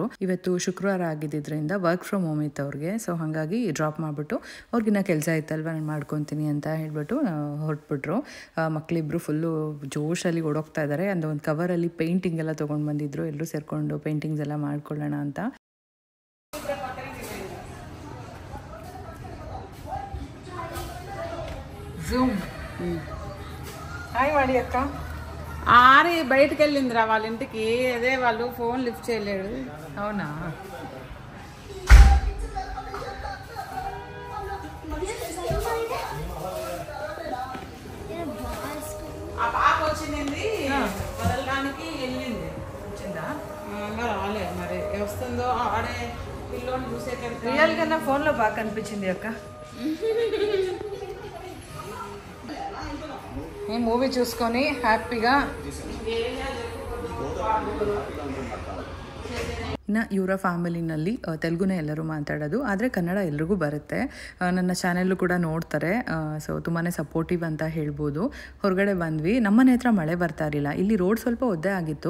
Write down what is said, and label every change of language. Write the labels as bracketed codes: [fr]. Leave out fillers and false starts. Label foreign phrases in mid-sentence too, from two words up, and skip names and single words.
[kn] ಇವತ್ತು ಶುಕ್ರವಾರ ಆಗಿದ್ದರಿಂದ [en] work from home [kn] ಇತ್ತು ಅವ್ರಿಗೆ. ಸೊ ಹಾಗಾಗಿ ಡ್ರಾಪ್ ಮಾಡಿಬಿಟ್ಟು ಅವ್ರಿಗಿನ್ನ ಕೆಲಸ ಇತ್ತಲ್ವ ನಾನು ಮಾಡ್ಕೊತೀನಿ ಅಂತ ಹೇಳ್ಬಿಟ್ಟು ಹೊರಟ್ಬಿಟ್ರು. ಮಕ್ಕಳಿಬ್ರು ಫುಲ್ಲು ಜೋಶಲ್ಲಿ ಓಡೋಗ್ತಾ ಇದ್ದಾರೆ. ಅಂದರೆ ಒಂದು ಕವರಲ್ಲಿ ಪೇಂಟಿಂಗ್ ಎಲ್ಲ ತೊಗೊಂಡು ಬಂದಿದ್ರು. ಎಲ್ಲರೂ ಸೇರಿಕೊಂಡು ಪೇಂಟಿಂಗ್ಸ್ ಎಲ್ಲ ಮಾಡ್ಕೊಳ್ಳೋಣ ಅಂತ. [te] జూమ్ హాయ్ వాడి అక్క ఆరి బయటకు వెళ్ళిందిరా వాళ్ళ ఇంటికి. అదే వాళ్ళు ఫోన్ లిఫ్ట్ చేయలేడు. అవునా? ఆ పాప వచ్చింది వదలడానికి వెళ్ళింది. వచ్చిందా? ఇంకా రాలేదు, మరి వస్తుందో. ఆడే పిల్లోని చూసేటప్పుడు రియల్గా నా ఫోన్లో బాగా కనిపించింది అక్క. మూవీ చూసుకొని హ్యాపీగా. [kn] ಇನ್ನು ಇವರ ಫ್ಯಾಮಿಲಿನಲ್ಲಿ ತೆಲುಗುನೇ ಎಲ್ಲರೂ ಮಾತಾಡೋದು, ಆದರೆ ಕನ್ನಡ ಎಲ್ರಿಗೂ ಬರುತ್ತೆ. ನನ್ನ ಚಾನೆಲ್ಲು ಕೂಡ ನೋಡ್ತಾರೆ. ಸೊ ತುಂಬಾ ಸಪೋರ್ಟಿವ್ ಅಂತ ಹೇಳ್ಬೋದು. ಹೊರಗಡೆ ಬಂದ್ವಿ. ನಮ್ಮನೆ ಹತ್ರ ಮಳೆ ಬರ್ತಾ ಇರಲಿಲ್ಲ. ಇಲ್ಲಿ ರೋಡ್ ಸ್ವಲ್ಪ ಒದ್ದೆ ಆಗಿತ್ತು.